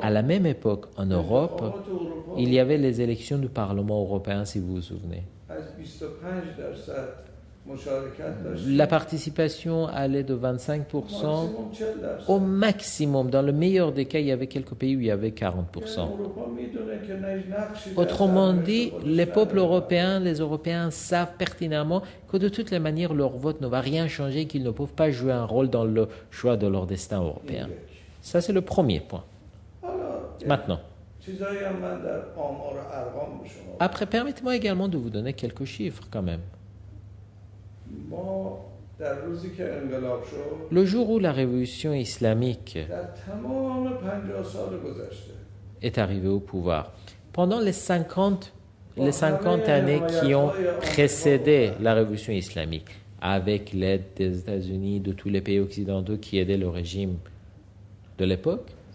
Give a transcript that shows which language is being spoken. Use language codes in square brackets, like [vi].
[fr] à la même époque en Europe, [fa] انتخابات اروپا [fr] il y avait les élections du Parlement européen, si vous vous souvenez. [fa] از 25% مشارکت داشت. [fr] La participation allait de 25%. [fa] ماکسیموم 40%. [fr] Au maximum, dans le meilleur des cas, il y avait quelques pays où il y avait 40%. [fa] یعنی اروپا میدونه که نقشی در [fr] Autrement [fa] سرنوشت [fr] dit, [fa] خودش [fr] les peuples [fa] نداره. [fr] européens, les Européens savent pertinemment que de toutes les manières, leur vote ne va rien changer, qu'ils ne peuvent pas jouer un rôle dans le choix de leur destin européen. Ça, c'est le premier point. [fa] حالا [fr] Maintenant, [fa] چیزایی هم من در آمار و ارقام به شما [fr] après, permettez-moi également de vous donner quelques chiffres quand même. [fa] ما در روزی که انقلاب شد [fr] Le jour où la révolution islamique [fa] در تمام 50 سال گذشته [fr] est arrivée au pouvoir, pendant les 50 années qui ont précédé la révolution islamique, avec l'aide des États-Unis, de tous les pays occidentaux qui aidaient le régime de l'époque,